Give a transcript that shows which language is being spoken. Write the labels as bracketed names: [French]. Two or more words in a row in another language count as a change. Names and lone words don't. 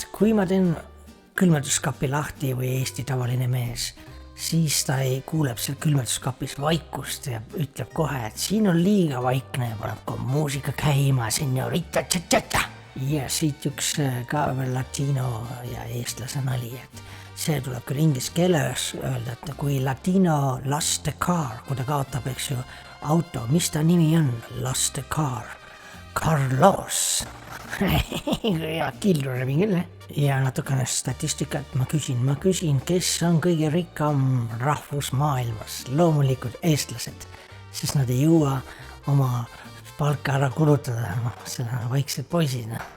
[Estonian] Kui ma teen külmetuskapi lahti või Eesti tavaline mees, siis ta ei kuuleb seal külmetuskapis vaikust ja ütleb kohe, et siin on liiga vaikne ja paneb ka muusika käima, señorita tša-tša-tša. Ja siit üks ka veel latino ja eestlase nali, et see tuleb küll inglise keeles öelda, et kui latino [English] lost the car, [Estonian] kui ta kaotab, eks ju, auto, mis ta nimi on? [English] Lost the car. Carlos. [Estonian] Ja kildu rebin küll. Ja natukene statistikat ma küsin, kes on kõige rikkam rahvus maailmas? Loomulikult eestlased, sest nad ei jõua oma palka ära kulutada, seda vaiksed poisid.